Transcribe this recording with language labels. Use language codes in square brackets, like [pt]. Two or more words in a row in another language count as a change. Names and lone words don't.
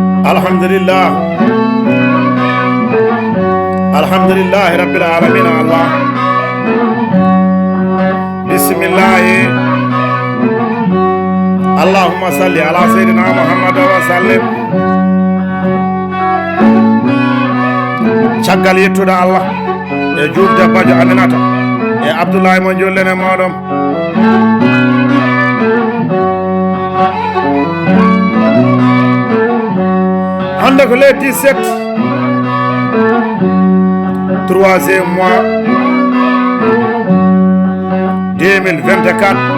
[ar] الحمد لله الحمد لله رب العالمين. الله بسم الله اللهم صل على سيدنا محمد وسلم. [ff] caggal yettude Allah e juurde bajo Aminata e Abdoulaye mo jollene moɗon. hande ko [fr] le 17 3e mois [ff] 2024